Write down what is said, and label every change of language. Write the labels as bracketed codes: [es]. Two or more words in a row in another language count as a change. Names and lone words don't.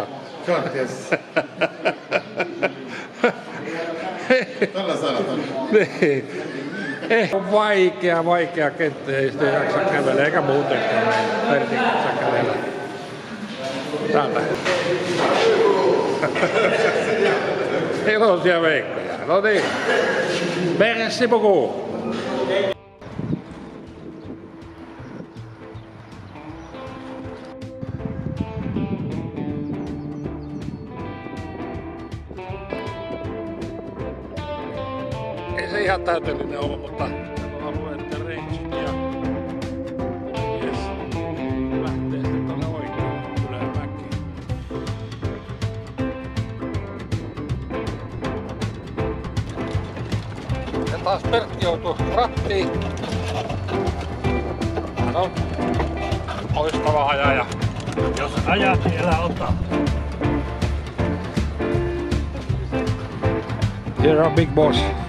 [fi] Yes. Tällä sanotaan. Niin. On vaikea kenttä, ei sitä jaksa kävellä, eikä muutenkaan Pertin kanssa kävellä. Täältä. Iloisia veikkoja. No niin. [fr] Merci beaucoup. [fi] Ei se ihan täytellinen ollut, mutta alueet ja rangeit ja yes. Lähtee sitten tuonne oikealle ylämäkiin. Ja taas Pertti joutui rattiin. Hän on loistava ajaja. Jos ajat, niin älä ota. [en] Here are big boss.